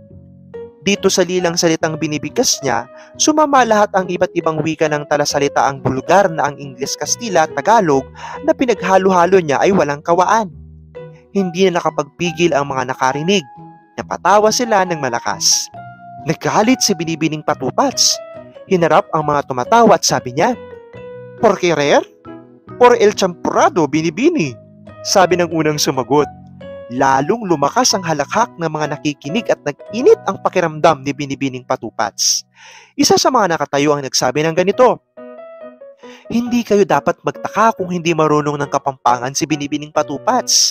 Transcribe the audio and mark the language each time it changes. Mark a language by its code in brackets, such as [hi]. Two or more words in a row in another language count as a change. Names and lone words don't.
[tl] Dito sa lilang salitang binibigkas niya, sumama lahat ang iba't ibang wika ng talasalitaang bulgar na ang Ingles, Kastila at Tagalog na pinaghalo-halo niya ay walang kawaan. Hindi na nakapagpigil ang mga nakarinig. Napatawa sila ng malakas. Nagalit si Binibining Patupats. Hinarap ang mga tumatawa at sabi niya, [es] "Por querer? Por el champurrado, [tl] Binibini." Sabi ng unang sumagot. Lalong lumakas ang halakhak ng mga nakikinig at nag-init ang pakiramdam ni Binibining Patupats. Isa sa mga nakatayo ang nagsabi ng ganito, "Hindi kayo dapat magtaka kung hindi marunong ng Kapampangan si Binibining Patupats.